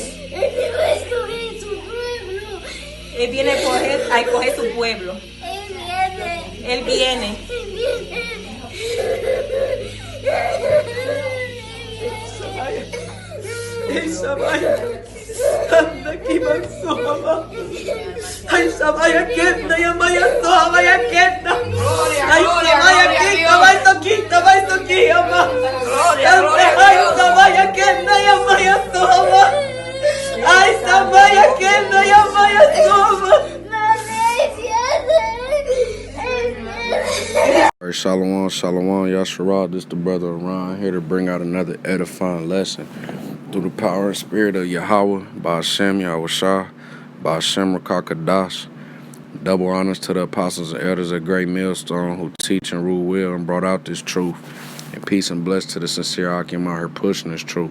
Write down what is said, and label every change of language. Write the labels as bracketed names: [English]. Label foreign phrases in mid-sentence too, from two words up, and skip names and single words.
[Spanish] Él te va a escoger su pueblo. Él viene a escoger su pueblo. Él viene. Él viene. Él viene. Ay, Shabaya. Anda aquí, Mansoma. Ay, Shabaya, Kenda, Yamaya, Sohabaya, Kenda. Ay, Shabaya, Kenda, vai toquinho, ama. Ay, Shabaya, Kenda, Yamaya, Sohaba. Ay, Shabaya, Kenda, Yamaya, Sohaba. Shalawam, Shalawam, Yahawah. [English] This the brother Ron here to bring out another edifying lesson through the power and spirit of Yahawah Bahasham Yahawashi, Bahasham Rawchaa Qadash. Double honors to the apostles and elders of GreatMillstone who teach and rule well and brought out this truth. And peace and bless to the sincere Akim out here pushing this truth.